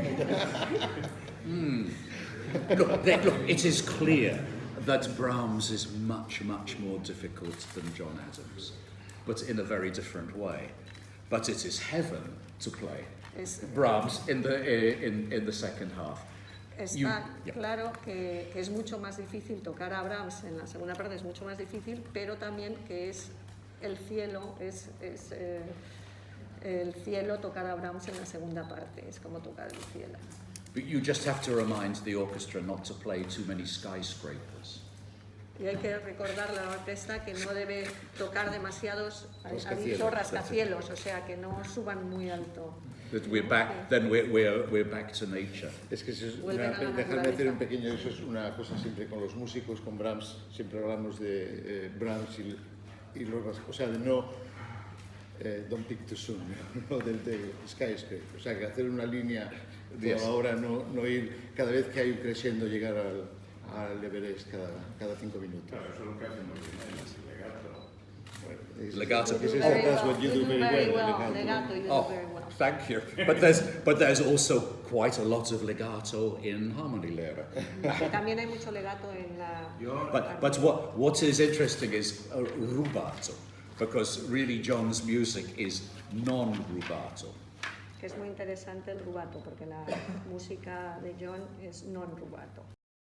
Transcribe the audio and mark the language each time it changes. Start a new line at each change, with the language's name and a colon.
English: Look, it is clear that Brahms is much, much more difficult than John Adams, but in a very different way. But it is heaven to play Brahms in the second half.
Spanish: Está claro que es mucho más difícil tocar a Brahms en la segunda parte, es mucho más difícil, pero también que es el cielo, el cielo tocar a Brahms en la segunda parte, es como tocar el cielo.
English: But you just have to remind the orchestra not to play too many skyscrapers.
Spanish: Y hay que recordarle a la orquesta que no debe tocar demasiados rascacielos, o sea, que no suban muy alto.
English: That we're back to nature.
Spanish: Es que dejarme hacer un pequeño, eso es una cosa siempre con los músicos, con Brahms, siempre hablamos de Brahms y o sea, de no
English: don't pick too soon,
Spanish: no del skyscraper, o sea, que hacer una línea toda la hora, no ir cada vez que hay un crescendo, llegar al Everest cada 5 minutos. Claro, eso es lo que hacemos en el legato. Legato.
English: That's what you do very well. Legato, you do very well. Thank you. But there's also quite a lot of legato in Harmonielehre.
Spanish: También hay mucho legato en la...
English: But what is interesting is rubato, because really John's music is non-rubato.
Spanish: Que es muy interesante el rubato, porque la música de John es non-rubato.